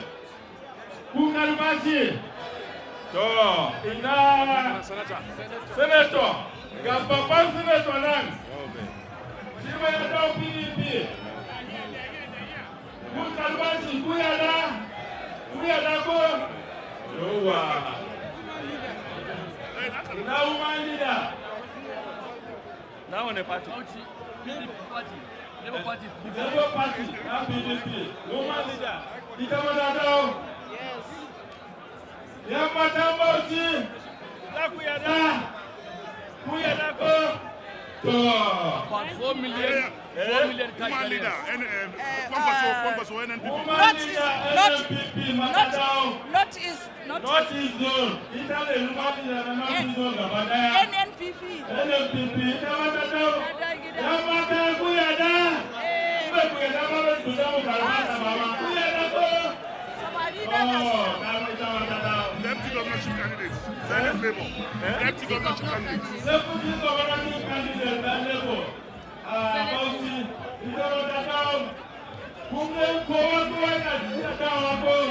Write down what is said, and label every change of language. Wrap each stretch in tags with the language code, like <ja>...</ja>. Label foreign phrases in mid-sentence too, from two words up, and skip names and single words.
<ha>Ku karba shi. To, ina Senator. Ga babban Senator nan. Shi ma ya dawo PDP. Ku karba shi, ku yada ko? Yowa. Ina</ha> <en>woman leader.</en> <ha>Na wane party? Labour Party.</ha> <en>Na PDP. Woman leader.</en> <ha>Ita ma ta dawo. Yan matan Bauchi. Za ku yada. Ku yada ko? To.</ha> <en>About 4 million. 4 million Woman leader, Kwankwaso, NNPP. Not his zone.</en> <ha>Italy, zone gaba daya. NNPP. Ita mata dawo. Yan mata ku yada. Ba ku yada ba ba ku zama karba ta ba. Ku yada ko? Ita mata dawo.</ha> <en>Deputy governorship candidate. Senate Labour. Deputy governorship candidate. Deputy governorship candidate na Labour.</en> <ha>Bauchi, ita mata dawo. Kun ga kowa na dawo ko?</ha>